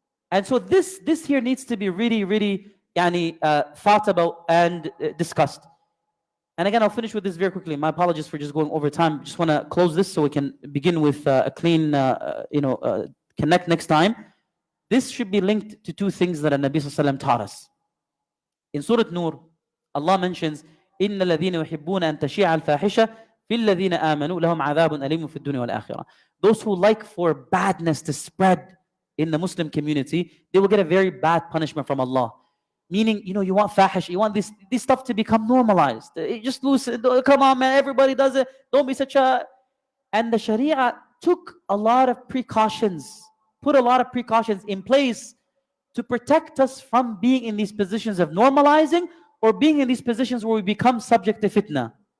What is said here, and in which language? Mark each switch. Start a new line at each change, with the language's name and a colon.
English: And so this here needs to be really thought about and discussed. And again, I'll finish with this very quickly. My apologies for just going over time. Just want to close this so we can begin with a clean, connect next time. This should be linked to two things that Nabi Sallallahu Alaihi Wasallam taught us. In Surah Nur, Allah mentions,
Arabic: إِنَّ الَّذِينَ يُحِبُّونَ أَن تَشِيعَ الْفَاحِشَةَ فِي الَّذِينَ آمَنُوا لَهُمْ عَذَابٌ أَلِيمٌ فِي الدُّنْيَا وَالْآخِرَةِ.
English: Those who like for badness to spread in the Muslim community, they will get a very bad punishment from Allah. Meaning, you want fahish, you want this stuff to become normalized. Just loosen, come on, man, everybody does it. Don't be such a... And the Sharia took a lot of precautions, put a lot of precautions in place to protect us from being in these positions of normalizing or being in these positions where we become subject to fitna.